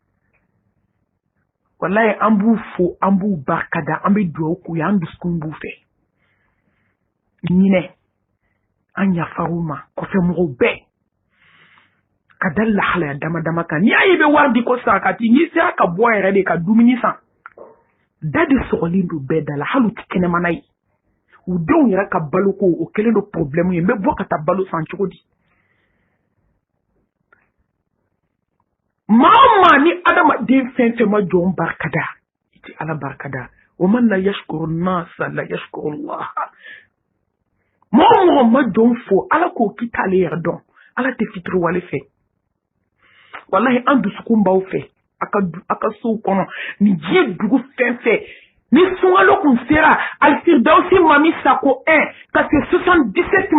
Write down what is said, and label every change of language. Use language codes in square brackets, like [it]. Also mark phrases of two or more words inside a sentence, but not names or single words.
[bm] walayi an b'u fo an b'u barikada an bɛ dugawu k'u ye an dusukun b'u fɛ ɲinɛ an yafar'u ma kɔfɛmɔgɔw bɛɛ ka da lahalaya dama dama kan n'i y'a ye i bɛ wari di ko sarakati n'i sera ka bɔ yɛrɛ de ka dumuni san da de sɔgɔlen don bɛɛ da la hali u tɛ kɛnɛmana ye u denw yɛrɛ ka baloko o kɛlen don problème ye n bɛ bɔ ka taa balo san cogo di maa o maa ni adamaden fɛn fɛn ma jɔn barikada i tɛ ala barikada [ar] ومن لا يشكر الناس لا يشكر الله [bm] maa o mɔgɔ ma jɔn fo ala k'o k'i t'ale yɛrɛ dɔn ala tɛ fitiriwale fɛ wallahi an dusukun b'aw fɛ a ka sow kɔnɔ ni diɲɛ dugu fɛn fɛn ni sunkalo kun sera Alfirdausi mami sako 1 ka se 77